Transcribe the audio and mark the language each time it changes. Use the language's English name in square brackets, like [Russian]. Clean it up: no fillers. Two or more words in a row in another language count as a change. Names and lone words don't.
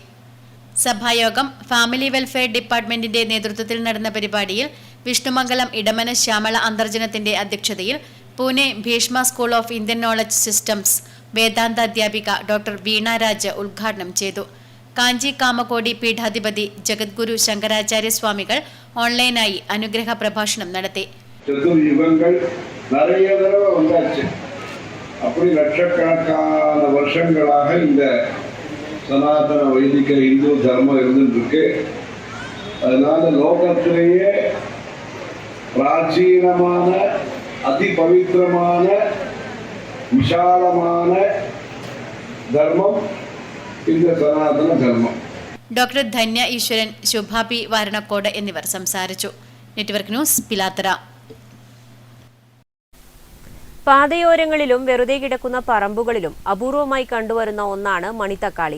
[Malayalam] സഭായോഗം ഫാമിലി വെൽഫെയർ ഡിപ്പാർട്ട്മെന്റിന്റെ നേതൃത്വത്തിൽ നടന്ന പരിപാടിയിൽ വിഷ്ണുമംഗലം ഇടമന ശ്യാമള അന്തർജനത്തിന്റെ അധ്യക്ഷതയിൽ പൂനെ ഭീഷ്മ സ്കൂൾ ഓഫ് ഇന്ത്യൻ നോളജ് സിസ്റ്റംസ് വേദാന്ത അധ്യാപിക ഡോക്ടർ വീണ രാജ് ഉദ്ഘാടനം ചെയ്തു. കാഞ്ചി കാമകോടി പീഠാധിപതി ജഗദ്ഗുരു ശങ്കരാചാര്യ സ്വാമികൾ ഓൺലൈനായി അനുഗ്രഹ പ്രഭാഷണം നടത്തി. [Tamil] அப்படி லட்சக்கணக்கான வருஷங்களாக இந்த சனாதன வைதிக இந்து தர்மம் இருந்துருக்கு. அதனால லோகத்திலேயே பிராச்சீனமான அதிபவித்திரமான விசாலமான தர்மம் இந்த சனாதன தர்மம். [Malayalam] ഡോക്ടർ ധന്യ ഈശ്വരൻ, ശുഭ P. വാരണക്കോട് എന്നിവർ സംസാരിച്ചു. നെറ്റ്വർക്ക് ന്യൂസ്, പിലാത്തറ. പാതയോരങ്ങളിലും വെറുതെ കിടക്കുന്ന പറമ്പുകളിലും അപൂർവമായി കണ്ടുവരുന്ന ഒന്നാണ് മണിത്തക്കാളി.